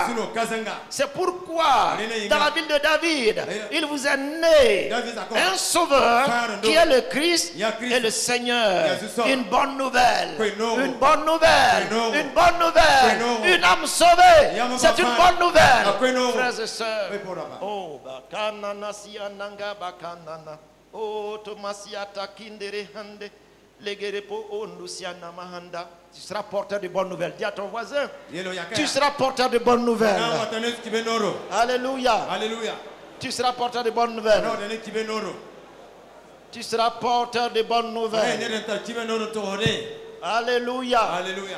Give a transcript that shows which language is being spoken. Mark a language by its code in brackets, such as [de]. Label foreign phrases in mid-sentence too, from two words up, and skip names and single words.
[fr] C'est pourquoi, dans la ville de David, il vous est né un sauveur qui est le Christ et le Seigneur. Une bonne nouvelle. Une bonne nouvelle. Une bonne nouvelle. Une âme sauvée. C'est une bonne nouvelle. Frères et sœurs, oh, bakanana siananga bakanana, oh, tomasiata kindere hande, legerepo ondusiana mahanda. Tu seras porteur de bonnes nouvelles. Dis à ton voisin, tu seras porteur de bonnes nouvelles. Alléluia. Alléluia. Tu seras porteur de bonnes nouvelles. Tu seras porteur de bonnes nouvelles. Alléluia. Alléluia.